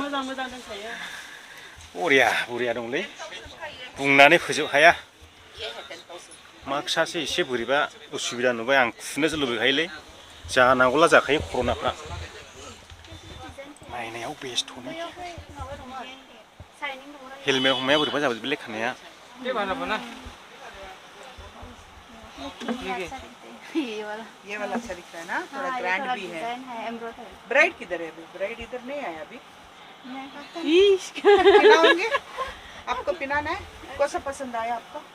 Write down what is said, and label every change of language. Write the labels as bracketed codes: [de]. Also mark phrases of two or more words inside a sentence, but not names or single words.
[brx] बरिया दंलै बुंनानै फोजोब हाया मार्क्सआसो एसे बोरैबा उसुबिदा नुबाय आं खुनोसो लुबैखायोलै जानांगौला जाखायो कर'नाफ्रा नायनायाव बेस्थ'नो हेलमेट हमनाया बोरैबा जाबाय खानाया [hi] ये वाला अच्छा दिख रहा है ना थोड़ा ग्रैंड भी है ब्राइड किधर है अभी ब्राइड इधर नहीं आया अभी पिनाओगे आपको पिनाना है कौन सा पसंद आया आपको